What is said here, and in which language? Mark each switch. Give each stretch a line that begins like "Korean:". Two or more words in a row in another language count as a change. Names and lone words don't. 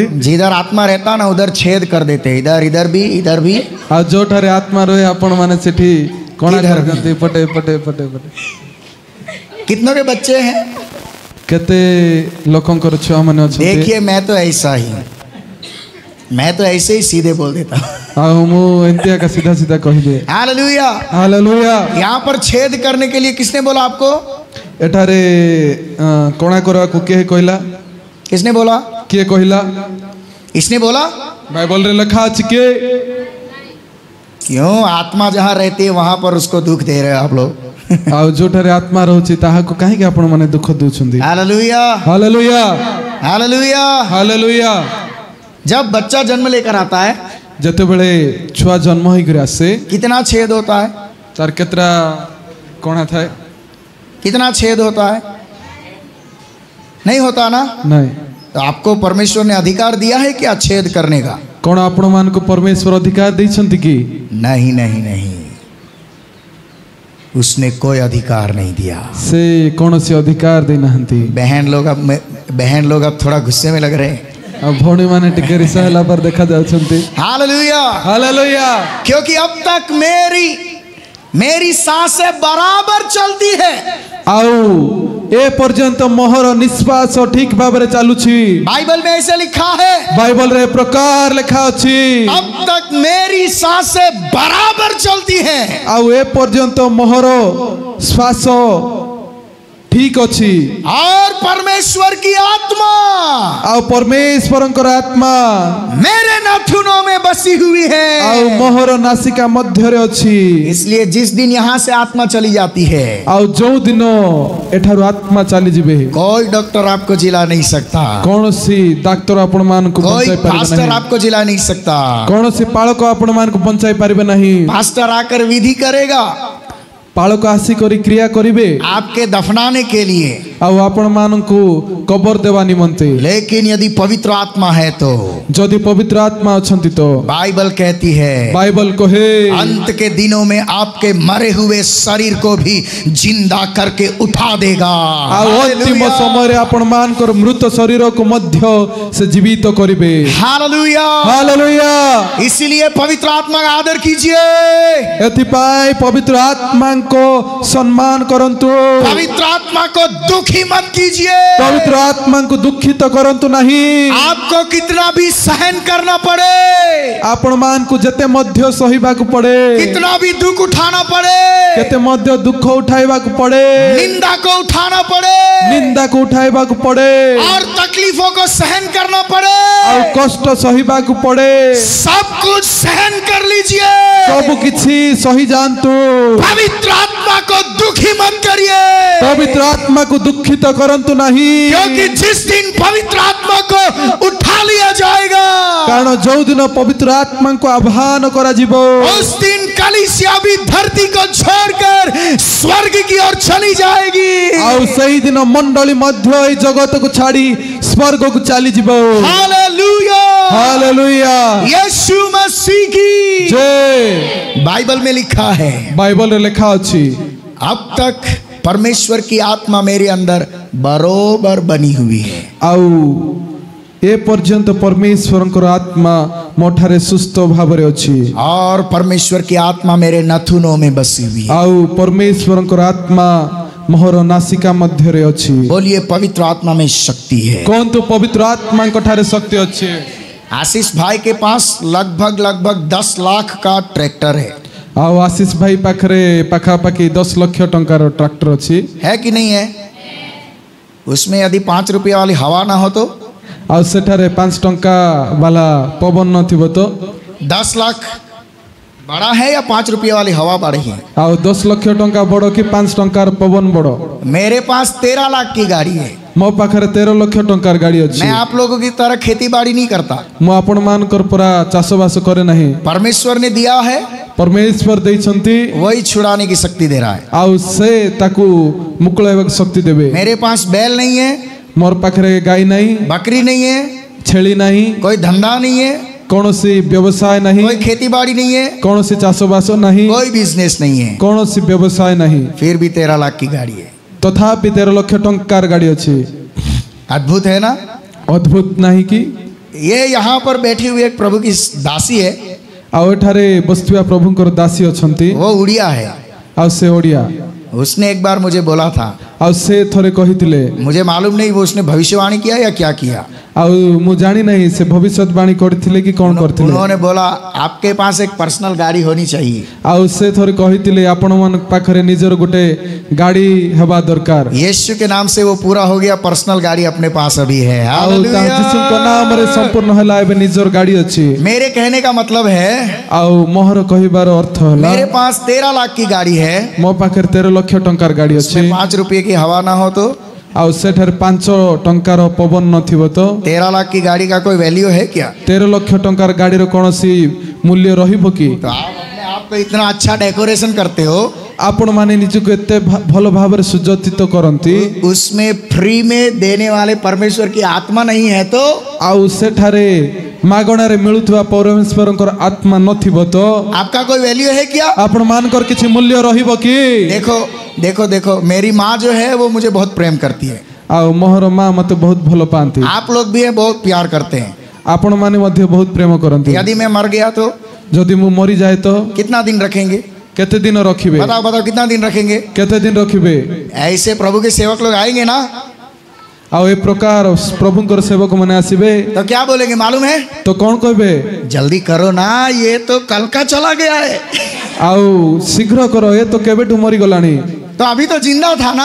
Hindi: जिधर आत्मा रहता ना उधर छेद कर देते, इधर भी।
Odia: ଆ ଯୋ ଠାରେ ଆତ୍ମା ରହେ ଆପଣ ମାନେ ସେଠି କୋନା କରନ୍ତି ପଟେ।
Hindi: कितनों के बच्चे हैं?
Odia: କେତେ ଲୋକଙ୍କର ଛୁଆ ମାନେ ଅଛି?
Hindi: देखिए मैं तो ऐसा ही हूं। मैं तो ऐसे ही सीधे बोल देता हूँ।
Odia: ଆଉ ମୁଁ ଏମିତିଆ ଏକା ସିଧା ସିଧା କହିଦିଏ।
Hindi: हालेलुया।
Odia: ହାଲେଲୁୟା।
Hindi: यहाँ पर छेद करने के लिए किसने बोला आपको?
Odia: ଏଠାରେ କଣା କରିବାକୁ କିଏ କହିଲା?
Hindi: किसने बोला?
Odia: କିଏ କହିଲା?
Hindi: इसने बोला?
Odia: ବାଇବଲରେ ଲେଖା ଅଛି କିଏ?
Hindi: क्यों? आत्मा जहाँ रहती है वहां पर उसको दुख दे रहे हो आप लोग।
Odia: ଆଉ ଯୋଉଠାରେ ଆତ୍ମା ରହୁଛି ତାହାକୁ କାହିଁକି ଆପଣ ମାନେ ଦୁଃଖ ଦଉଛନ୍ତି?
Hindi: हालेलुया।
Odia: ହାଲେଲୁୟା।
Hindi: हालेलुया।
Odia: ହାଲେଲୁୟା।
Hindi: जब बच्चा जन्म लेकर आता है
Odia: ଯେତେବେଳେ ଛୁଆ ଜନ୍ମ ହେଇକରି ଆସେ
Hindi: कितना छेद होता है?
Odia: ତାର କେତେଟା କଣା ଥାଏ?
Hindi: कितना छेद होता है? नहीं होता ना?
Odia: ନାଇଁ।
Hindi: तो आपको परमेश्वर ने अधिकार दिया है क्या छेद करने का?
Odia: କଣ ଆପଣ ମାନଙ୍କୁ ପରମେଶ୍ୱର ଅଧିକାର ଦେଇଛନ୍ତି କି?
Hindi: नहीं नहीं नहीं, उसने कोई अधिकार नहीं दिया।
Odia: ସେ କୌଣସି ଅଧିକାର ଦେଇନାହାନ୍ତି।
Hindi: बहन लोग अब थोड़ा गुस्से में लग रहे हैं।
Odia: ଆଉ ଭଉଣୀ ମାନେ ଟିକେ ରିସା ହେଲା ପରେ ଦେଖା ଯାଉଛନ୍ତି।
Hindi: हालेलुया।
Odia: ହାଲେଲୁୟା।
Hindi: क्योंकि अब तक मेरी सांसें बराबर चलती है।
Odia: ଆଉ ଏ ପର୍ଯ୍ୟନ୍ତ ମୋହର ନିଶ୍ୱାସ ଠିକ ଭାବରେ ଚାଲୁଛି।
Hindi: बाइबल में ऐसे लिखा है,
Odia: ବାଇବଲରେ ପ୍ରକାର ଲେଖା ଅଛି।
Hindi: अब तक मेरी सांसें बराबर चलती हैं।
Odia: ଆଉ ଏ ପର୍ଯ୍ୟନ୍ତ ମୋହର ଶ୍ୱାସ ଠିକ ଅଛି।
Hindi: और परमेश्वर की आत्मा
Odia: ଆଉ ପରମେଶ୍ୱରଙ୍କର ଆତ୍ମା
Hindi: मेरे नाथुनों में बसी हुई है।
Odia: ଆଉ ମୋହର ନାସିକା ମଧ୍ୟରେ ଅଛି।
Hindi: इसलिए जिस दिन यहाँ से आत्मा चली जाती है,
Odia: ଆଉ ଯୋଉ ଦିନ ଏଠାରୁ ଆତ୍ମା ଚାଲିଯିବେ
Hindi: कोई डॉक्टर आपको जिला नहीं सकता,
Odia: କୌଣସି ଡାକ୍ତର ଆପଣ ମାନଙ୍କୁ
Hindi: कोई
Odia: ବଞ୍ଚାଇ ପାରିବେ
Hindi: पास्टर
Odia: ନାହିଁ।
Hindi: आपको जिला नहीं सकता।
Odia: କୌଣସି ପାଳକ ଆପଣ ମାନଙ୍କୁ ବଞ୍ଚାଇ ପାରିବେ ନାହିଁ।
Hindi: पास्टर आकर विधि करेगा
Odia: ପାଳକ ଆସିକରି କ୍ରିୟା କରିବେ
Hindi: आपके दफनाने के लिए,
Odia: ଆଉ ଆପଣ ମାନଙ୍କୁ କବର ଦେବା ନିମନ୍ତେ।
Hindi: लेकिन यदि पवित्र आत्मा है तो
Odia: ଯଦି ପବିତ୍ର ଆତ୍ମା ଅଛନ୍ତି ତ
Hindi: बाइबल कहती है
Odia: ବାଇବଲ କହେ
Hindi: अंत के दिनों में आपके मरे हुए शरीर को भी जिंदा करके उठा देगा।
Odia: ଆଉ ଅନ୍ତିମ ସମୟରେ ଆପଣ ମାନଙ୍କର ମୃତ ଶରୀରକୁ ମଧ୍ୟ ସେ ଜୀବିତ କରିବେ।
Hindi: हालेलुया।
Odia: ହାଲେଲୁୟା।
Hindi: इसीलिए पवित्र आत्मा का आदर कीजिए।
Odia: ଏଥିପାଇଁ ପବିତ୍ର ଆତ୍ମାଙ୍କ ସମ୍ମାନ କରନ୍ତୁ।
Hindi: पवित्र आत्मा को दुखी मत कीजिए।
Odia: ପବିତ୍ର ଆତ୍ମାଙ୍କୁ ଦୁଃଖିତ କରନ୍ତୁ ନାହିଁ।
Hindi: आपको कितना भी सहन करना पड़े,
Odia: ଆପଣ ମାନଙ୍କୁ ଯେତେ ମଧ୍ୟ ସହିବାକୁ ପଡେ,
Hindi: कितना भी दुख उठाना पड़े,
Odia: କେତେ ମଧ୍ୟ ଦୁଃଖ ଉଠାଇବାକୁ ପଡେ,
Hindi: निंदा को उठाना पड़े
Odia: ନିନ୍ଦାକୁ ଉଠାଇବାକୁ ପଡେ,
Hindi: और तकलीफों को सहन करना पड़े,
Odia: ଆଉ କଷ୍ଟ ସହିବାକୁ ପଡେ,
Hindi: सब कुछ सहन कर लीजिए।
Odia: ସବୁ କିଛି ସହି ଯାଆନ୍ତୁ।
Hindi: पवित्र आत्मा को दुखी मत करिए,
Odia: ପବିତ୍ର ଆତ୍ମାକୁ ଦୁଃଖିତ କରନ୍ତୁ ନାହିଁ।
Hindi: क्योंकि जिस दिन पवित्र आत्मा को उठा लिया जाएगा,
Odia: କାରଣ ଯୋଉ ଦିନ ପବିତ୍ର ଆତ୍ମାଙ୍କୁ ଆହ୍ୱାନ କରାଯିବ
Hindi: उस दिन कलीसिया भी धरती को छोड़कर स्वर्ग की ओर चली जाएगी।
Odia: ଆଉ ସେହି ଦିନ ମଣ୍ଡଳୀ ମଧ୍ୟ ଏଇ ଜଗତକୁ ଛାଡି ସ୍ୱର୍ଗକୁ ଚାଲିଯିବ।
Hindi: हालेलुया।
Odia: ହାଲେଲୁୟା।
Hindi: यीशु मसीह की
Odia: ଜୟ।
Hindi: बाइबल में लिखा है,
Odia: ବାଇବଲରେ ଲେଖା ଅଛି
Hindi: अब तक परमेश्वर की आत्मा मेरे अंदर बरोबर बनी हुई है।
Odia: ଆଉ ଏ ପର୍ଯ୍ୟନ୍ତ ପରମେଶ୍ୱରଙ୍କର ଆତ୍ମା ମୋଠାରେ ସୁସ୍ଥ ଭାବରେ ଅଛି।
Hindi: और परमेश्वर की आत्मा मेरे नथुनों में बसी हुई है।
Odia: ଆଉ ପରମେଶ୍ୱରଙ୍କର ଆତ୍ମା ମୋହର ନାସିକା ମଧ୍ୟରେ ଅଛି।
Hindi: बोलिए पवित्र आत्मा में शक्ति है।
Odia: କୁହନ୍ତୁ ପବିତ୍ର ଆତ୍ମାଙ୍କ ଠାରେ ଶକ୍ତି ଅଛି।
Hindi: आशीष भाई के पास लगभग 10 लाख का ट्रैक्टर
Odia: ଆଉ ଆଶିଷ ଭାଇ ପାଖରେ ପାଖାପାଖି 10 ଲକ୍ଷ ଟଙ୍କାର ଟ୍ରାକ୍ଟର ଅଛି।
Hindi: है कि नहीं है? उसमें यदि 5 रुपया वाली हवा ना हो तो
Odia: ଆଉ ସେଠାରେ 5 ଟଙ୍କା ବାଲା ପବନ ନଥିବ ତ
Hindi: 10 लाख बड़ा है या 5 रुपया वाली हवा बड़ी है?
Odia: ଆଉ 10 ଲକ୍ଷ ଟଙ୍କା ବଡ଼ କି 5 ଟଙ୍କାର ପବନ ବଡ଼?
Hindi: मेरे पास 13 लाख की गाड़ी है।
Odia: ମୋ ପାଖରେ 13 ଲକ୍ଷ ଟଙ୍କାର ଗାଡ଼ି ଅଛି।
Hindi: मैं आप लोगों की तरह खेती बाड़ी नहीं करता।
Odia: ମୁଁ ଆପଣ ମାନଙ୍କର ପୁରା ଚାଷବାସ କରେ ନାହିଁ।
Hindi: परमेश्वर ने दिया है,
Odia: ପରମେଶ୍ୱର ଦେଇଛନ୍ତି
Hindi: वही छुड़ाने की शक्ति दे रहा है।
Odia: ଆଉ ସେ ତାକୁ ମୁକୁଳାଇବାକୁ ଶକ୍ତି ଦେବେ।
Hindi: मेरे पास बैल नहीं है,
Odia: ମୋର ପାଖରେ ଗାଈ ନାହିଁ,
Hindi: बकरी नहीं है,
Odia: ଛେଳି ନାହିଁ,
Hindi: कोई धंधा नहीं है,
Odia: କୌଣସି ବ୍ୟବସାୟ ନାହିଁ,
Hindi: कोई खेती बाड़ी नहीं है,
Odia: କୌଣସି ଚାଷବାସ ନାହିଁ,
Hindi: कोई बिजनेस नहीं है,
Odia: କୌଣସି ବ୍ୟବସାୟ ନାହିଁ,
Hindi: फिर भी 13 लाख की गाड़ी है।
Odia: ତଥାପି 13 ଲକ୍ଷ ଟଙ୍କାର ଗାଡ଼ି ଅଛି।
Hindi: अद्भुत है ना?
Odia: ଅଦ୍ଭୁତ ନାହିଁ କି?
Hindi: ये यहाँ पर बैठी हुई एक प्रभु की दासी है,
Odia: ଆଉ ଏଠାରେ ବସିଥିବା ପ୍ରଭୁଙ୍କର ଦାସୀ ଅଛନ୍ତି।
Hindi: वो उड़िया है।
Odia: ଆଉ ସେ ଓଡ଼ିଆ।
Hindi: उसने एक बार मुझे बोला था,
Odia: ଆଉ ସେ ଥରେ କହିଥିଲେ
Hindi: मुझे मालूम नहीं वो उसने भविष्यवाणी किया या क्या किया।
Odia: ଆଉ ମୁଁ ଜାଣି ନାହିଁ ସେ ଭବିଷ୍ୟତବାଣୀ କରିଥିଲେ କି କ'ଣ କରିଥିଲେ।
Hindi: उन्होंने बोला आपके पास एक पर्सनल गाड़ी होनी चाहिए।
Odia: ଆଉ ସେ ଥରେ କହିଥିଲେ ଆପଣମାନଙ୍କ ପାଖରେ ନିଜର ଗୋଟେ ଗାଡ଼ି ହେବା ଦରକାର।
Hindi: यीशु के नाम से वो पूरा हो गया, पर्सनल गाड़ी अपने पास अभी है।
Odia: ଆଉ ଯୀଶୁଙ୍କ ନାମରେ ସମ୍ପୂର୍ଣ୍ଣ ହେଲା, ଏବେ ନିଜର ଗାଡ଼ି ଅଛି।
Hindi: मेरे कहने का मतलब है
Odia: ଆଉ ମୋର କହିବାର ଅର୍ଥ ହେଲା
Hindi: मेरे पास 13 लाख की गाड़ी है,
Odia: ମୋ ପାଖରେ 13 ଲକ୍ଷ ଟଙ୍କାର ଗାଡ଼ି ଅଛି।
Hindi: 5 रुपये की हवा ना हो तो
Odia: ଆଉ ସେଠାରେ 5 ଟଙ୍କାର ପବନ ନଥିବ ତ
Hindi: 13 लाख की गाड़ी का कोई वैल्यू है क्या?
Odia: 13 ଲକ୍ଷ ଟଙ୍କାର ଗାଡ଼ିର କୌଣସି ମୂଲ୍ୟ ରହିବ କି?
Hindi: तो आप अपने आप को इतना अच्छा डेकोरेशन करते हो,
Odia: ଆପଣ ମାନେ ନିଜକୁ ଏତେ ଭଲ ଭାବରେ ସୁଜୋତିତ କରନ୍ତି,
Hindi: उसमें फ्री में देने वाले परमेश्वर की आत्मा नहीं है तो
Odia: ଆଉ ସେଠାରେ ମାଗଣାରେ ମିଳୁଥିବା ପରମେଶ୍ୱରଙ୍କର ଆତ୍ମା ନଥିବ ତ
Hindi: आपका कोई वैल्यू है क्या?
Odia: ଆପଣ ମାନଙ୍କର କିଛି ମୂଲ୍ୟ ରହିବ କି?
Hindi: देखो देखो देखो, मेरी माँ जो है वो मुझे बहुत प्रेम करती है,
Odia: ଆଉ ମୋର ମା ମତେ ବହୁତ ଭଲ ପାଆନ୍ତି,
Hindi: आप लोग भी है बहुत प्यार करते हैं।
Odia: ଆପଣ ମାନେ ମଧ୍ୟ ବହୁତ ପ୍ରେମ କରନ୍ତି।
Hindi: यदि मैं मर गया तो
Odia: ଯଦି ମୁଁ ମରିଯାଏ ତ
Hindi: कितना दिन रखेंगे?
Odia: କେତେ ଦିନ ରଖିବେ?
Hindi: बताओ बताओ कितना दिन रखेंगे?
Odia: କେତେ ଦିନ ରଖିବେ?
Hindi: ऐसे प्रभु के सेवक लोग आएंगे ना
Odia: ଆଉ ଏ ପ୍ରକାର ପ୍ରଭୁଙ୍କର ସେବକ ମାନେ ଆସିବେ
Hindi: तो क्या बोलेंगे मालूम है?
Odia: ତ କ'ଣ କହିବେ?
Hindi: जल्दी करो ना, ये तो कल का चला गया है।
Odia: ଆଉ ଶୀଘ୍ର କର, ଏ ତ କେବେଠୁ ମରିଗଲାଣି,
Hindi: तो अभी तो जिंदा था ना,